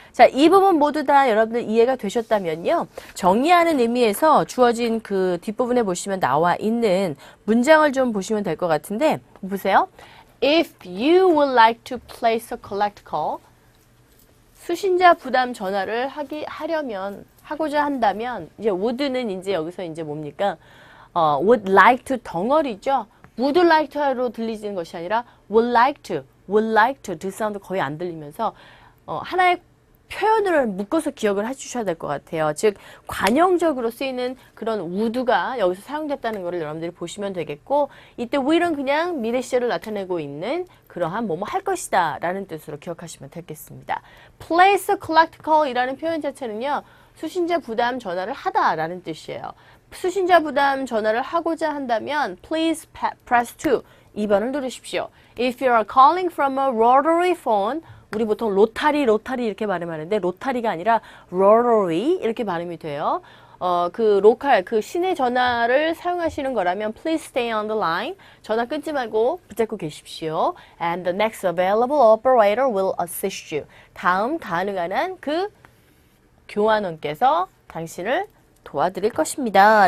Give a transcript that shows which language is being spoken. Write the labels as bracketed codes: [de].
[ko] 자, 이 부분 모두 다 여러분들 이해가 되셨다면요, 정의하는 의미에서 주어진 그 뒷부분에 보시면 나와 있는 문장을 좀 보시면 될 것 같은데, 보세요. [en] If you would like to place a collect call, [ko] 수신자 부담 전화를 하고자 한다면, 이제 would는 이제 여기서 이제 뭡니까? would like to 덩어리죠. would like to로 들리는 것이 아니라 would like to 그 사운드 거의 안 들리면서 하나의 표현을 묶어서 기억을 해주셔야 될 것 같아요. 즉, 관용적으로 쓰이는 그런 would가 여기서 사용됐다는 것을 여러분들이 보시면 되겠고, 이때 will은 그냥 미래 시제를 나타내고 있는 그러한 뭐뭐 할 것이다 라는 뜻으로 기억하시면 되겠습니다. place a collect call 이라는 표현 자체는요, 수신자 부담 전화를 하다 라는 뜻이에요. 수신자 부담 전화를 하고자 한다면 [en] please press 2, [ko] 2번을 누르십시오. [en] If you are calling from a rotary phone, [ko] 우리 보통 로타리 이렇게 발음하는데 로타리가 아니라 rotary 이렇게 발음이 돼요. 그 시내 전화를 사용하시는 거라면 [en] please stay on the line. [ko] 전화 끊지 말고 붙잡고 계십시오. [en] And the next available operator will assist you. [ko] 다음 가능한 한 그 교환원께서 당신을 도와드릴 것입니다.